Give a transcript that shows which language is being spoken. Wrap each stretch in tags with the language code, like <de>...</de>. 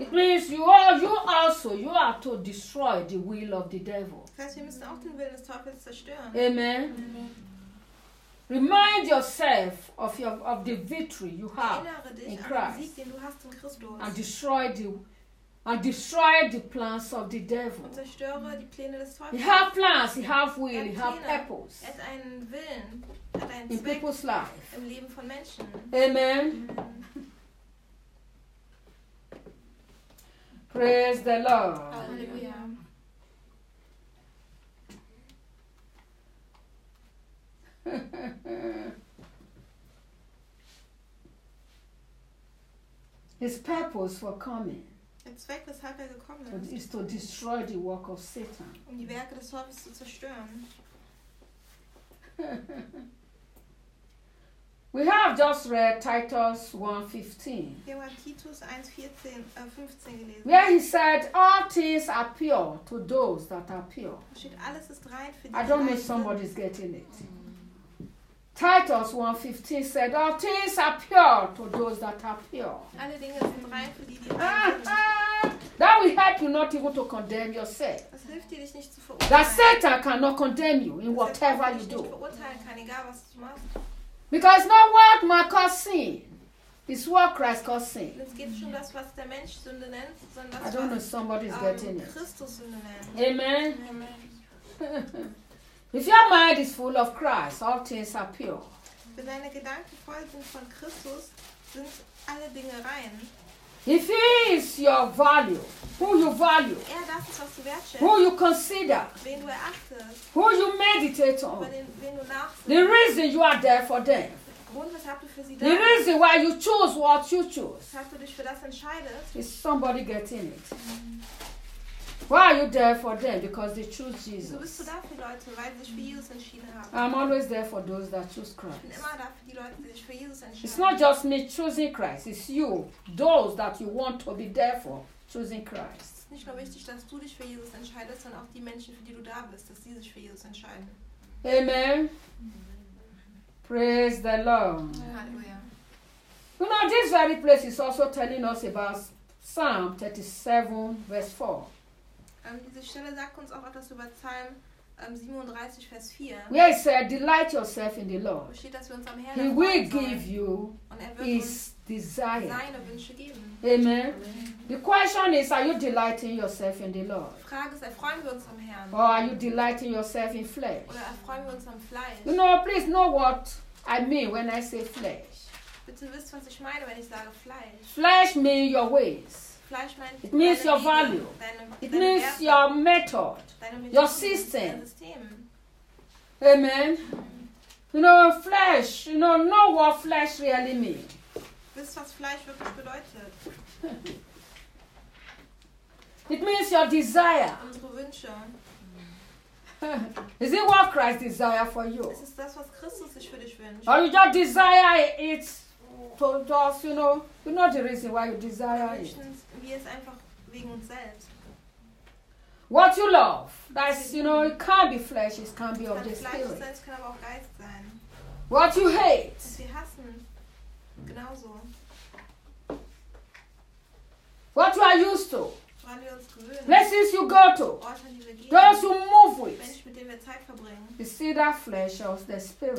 <en>It means you are to destroy the will of the devil.</en> <de>Das heißt, wir müssen auch den Willen des Teufels zerstören.</de> <en>Amen. Amen. Remind yourself of the victory you have in Christ.</en> <de>Erinnere dich an den Sieg, den du hast in Christus.</de> <en>And destroy the plans of the devil.</en> <de>Und zerstöre die Pläne des Teufels.</de> <en>He have plans, he have will, he have purpose.</en> <de>Er hat einen Willen.</de> <en>In people's life.</en> <de>Im Leben von Menschen.</de> <en>Amen. Amen. Praise the Lord. Hallelujah. His purpose for coming.</en> <de>Der Zweck, weshalb er gekommen ist.</de> <en>Is to destroy the work of Satan.</en> <de>Um die Werke des Teufels zu zerstören.</de> <en>We have just read Titus 1:15.</en> <de>Wir haben Titus 1:15 gelesen.</de> <en>Where he said, all things are pure to those that are pure.</en> <de>Steht, alles ist rein für die,</de> <en>I don't know if somebody's getting it. Titus 1:15 said, all things are pure to those that are pure.</en> <de>Alle Dinge sind rein für die, die rein sind.</de> <en>That will help you not even to condemn yourself.</en> <de>Das hilft dir, dich nicht zu verurteilen.</de> <en>That Satan cannot condemn you in whatever you do.</en> <de>Nicht verurteilen kann, egal was du machst.</de> <en>Because it's not what man calls sin, it's what Christ calls sin.</en> <de>Es geht schon das, was der Mensch Sünde nennt, sondern das,</de> <en>I don't know if somebody's getting it.</en> <de>Christus Sünde nennt.</de> <en>Amen. Amen. If your mind is full of Christ, all things are pure.</en> <de>Wenn deine Gedanken voll sind von Christus, sind alle Dinge rein.</de> <en>If he is your value, who you value,</en> <de>er, das ist, was du wertschätzt,</de> <en>who you consider,</en> <de>wen du erachtest,</de> <en>who you meditate on,</en> <de>wen du nachsinnst,</de> <en>the reason you are there for them,</en> <de>Grund, weshalb du für sie da,</de> <en>the reason why you choose what you choose,</en> <de>weshalb du dich für das entscheidest,</de> <en>is somebody getting it? Why are you there for them? Because they choose Jesus.</en> <de>Wieso bist du da für Leute, weil sie sich für Jesus entschieden haben?</de> <en>I'm always there for those that choose Christ.</en> <de>Ich bin immer da für die Leute, die sich für Jesus entscheiden.</de> <en>It's not just me choosing Christ. It's you, those that you want to be there for, choosing Christ.</en> <de>Es ist nicht nur wichtig, dass du dich für Jesus entscheidest, sondern auch die Menschen, für die du da bist, dass sie sich für Jesus entscheiden.</de> <en>Amen. Praise the Lord. Hallelujah. You know, this very place is also telling us about Psalm 37, verse 4.</en> <de>Diese Stelle sagt uns auch etwas über Psalm 37, Vers 4.</de> <en>Where it said, delight yourself in the Lord.</en> <de>Steht, dass wir uns am Herrn,</de> <en>he will give you his desire.</en> <de>Seine Wünsche geben.</de> <en>Amen. Amen. The question is, are you delighting yourself in the Lord?</en> <de>Frage ist, erfreuen wir uns am Herrn?</de> <en>Or are you delighting yourself in flesh?</en> <de>Oder erfreuen wir uns am Fleisch?</de> <en>You know, please know what I mean when I say flesh.</en> <de>Bitte wisst, was ich meine, wenn ich sage Fleisch.</de> <en>Flesh means your ways.</en> <de>Meint,</de> <en>it means your</en> <de>Wege,</de> <en>value. It means</en> <de>Werte,</de> <en>your method. Your system. Amen. Amen. You know, flesh, you know what flesh really means.</en> <de>Wisst, was Fleisch wirklich bedeutet?</de> <en>It means your desire.</en> <de>Unsere Wünsche.</de> <en>Is it what Christ desires for you?</en> <de>Ist es das, was Christus sich für dich wünscht?</de> <en>Or you just desire it to us, you know? You know the reason why you desire it.</en> <de>Wir es einfach wegen uns selbst.</de> <en>What you love, that's, you know, it can't be flesh, it can't be of the spirit.</en> <de>Fleisch selbst kann aber auch Geist sein.</de> <en>What you hate.</en> <de>Was wir hassen. Genauso.</de> <en>What you are used to.</en> <de>Woran wir uns gewöhnen.</de> <en>Places you go to.</en> <de>Orte, die wir gehen.</de> <en>Those you move with.</en> <de>Menschen, mit denen wir Zeit verbringen.</de> <en>You see that flesh of the spirit.</en>